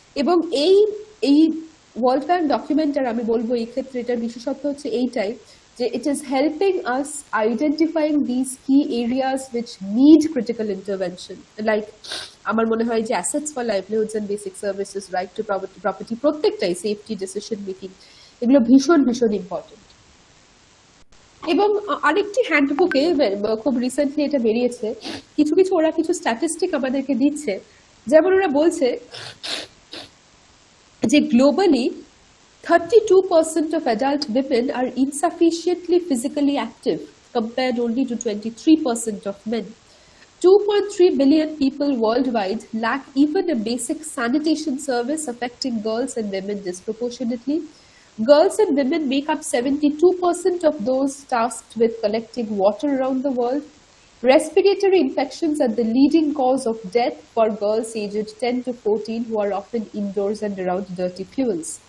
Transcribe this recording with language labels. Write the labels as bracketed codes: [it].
[bn] এবং এই world bank ডকুমেন্টার আমি বলবো এই ক্ষেত্রে এটার বিশেষত্ব হচ্ছে এইটাই যে [en] it is helping us identifying these key areas which need critical intervention, [bn] like আমার মনে হয় যে [en] assets for livelihoods and basic services, right to property, [bn] প্রত্যেকটাই, safety, decision making, এগুলো ভীষণ ভীষণ ইম্পর্টেন্ট। এবং আরেকটি হ্যান্ডবুকে খুব রিসেন্টলি এটা বেরিয়েছে, কিছু কিছু ওরা কিছু স্ট্যাটিস্টিক আমাদেরকে দিচ্ছে, যেমন ওরা বলছে যে globally [en] 32% of adult women are insufficiently physically active compared only to 23% of men. 2.3 billion people worldwide lack even a basic sanitation service, affecting girls and women disproportionately. Girls and women make up 72% of those tasked with collecting water around the world. Respiratory infections are the leading cause of death for girls aged 10 to 14 who are often indoors and around dirty fuels.